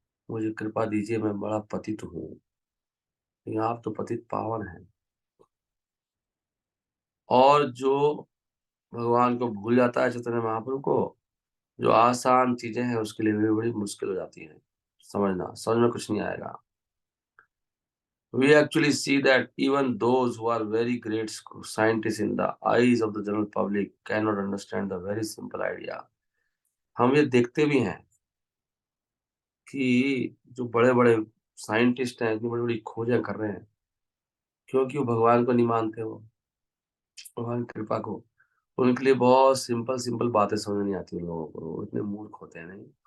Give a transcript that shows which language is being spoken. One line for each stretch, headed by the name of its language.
Hindi: मुझे कृपा दीजिए, मैं बड़ा पतित हूँ, लेकिन आप तो पतित पावन हैं। और जो भगवान को भूल जाता है चैतन्य महाप्रभु को, जो आसान चीजें हैं उसके लिए भी बड़ी मुश्किल हो जाती है समझना, समझ में कुछ नहीं आएगा।
English: We actually see that even those who are very great scientists in the eyes of the general public cannot understand the very simple idea।
Hindi: हम ये देखते भी हैं कि जो बड़े बड़े साइंटिस्ट हैं, इतनी बड़ी बड़ी खोजें कर रहे हैं, क्योंकि वो भगवान को नहीं मानते, वो भगवान की कृपा को। उनके लिए बहुत सिंपल सिंपल बातें समझ नहीं आती उन लोगों को, वो इतने मूर्ख होते हैं नहीं।